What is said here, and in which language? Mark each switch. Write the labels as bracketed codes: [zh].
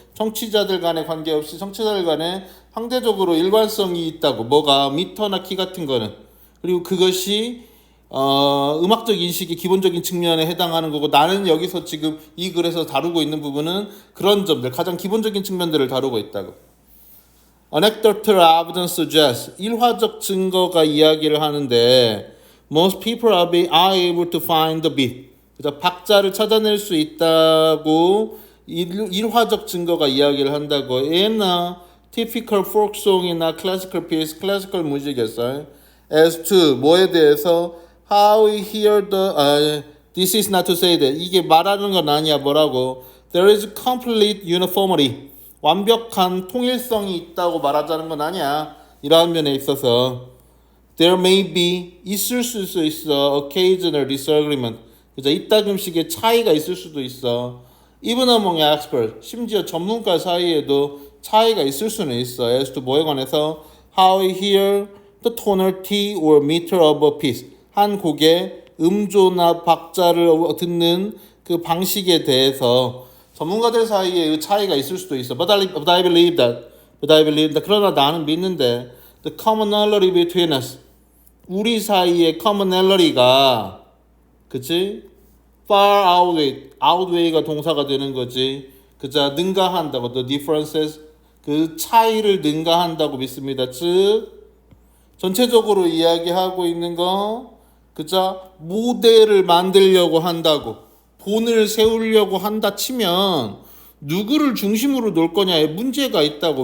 [ko] 청취자들 간에 관계없이 청취자들 간에 상대적으로 일관성이 있다고. 뭐가 미터나 키 같은 거는. 그리고 그것이 음악적 인식의 기본적인 측면에 해당하는 거고 나는 여기서 지금 이 글에서 다루고 있는 부분은 그런 점들 가장 기본적인 측면들을 다루고 있다고. [en] Anecdotal evidence suggests [ko] 일화적 증거가 이야기를 하는데 [en] most people are able to find the beat. [ko] 그래서 박자를 찾아낼 수 있다고 일화적 증거가 이야기를 한다고. [en] in a typical folk song이나 classical piece, [ko] 클래시컬 무지개설 [en] as to [ko] 뭐에 대해서 [en] how we hear this is not to say that [ko] 이게 말하는 건 아니야. 뭐라고? [en] There is complete uniformity. [ko] 완벽한 통일성이 있다고 말하자는 건 아니야. 이러한 면에 있어서 [en] there may be [ko] 있을 수 있어 [en] occasional disagreement. [ko] 그죠? 이따금씩의 차이가 있을 수도 있어. [en] Even among experts. [ko] 심지어 전문가 사이에도 차이가 있을 수는 있어. [en] as to [ko] 뭐에 관해서 [en] how we hear the tonality or meter of a piece. [ko] 한 곡의 음조나 박자를 듣는 그 방식에 대해서 전문가들 사이에 차이가 있을 수도 있어. [en] But I believe that. [ko] 그러나 나는 믿는데 [en] the commonality between us. [ko] 우리 사이의 commonality가 그치? [en] far outweigh [ko] 가 동사가 되는 거지. 그자 능가한다고. [en] The differences. [ko] 그 차이를 능가한다고 믿습니다. 즉 전체적으로 이야기하고 있는 거 그자 모델을 만들려고 한다고 본을 세우려고 한다 치면 누구를 중심으로 놓을 거냐에 문제가 있다고.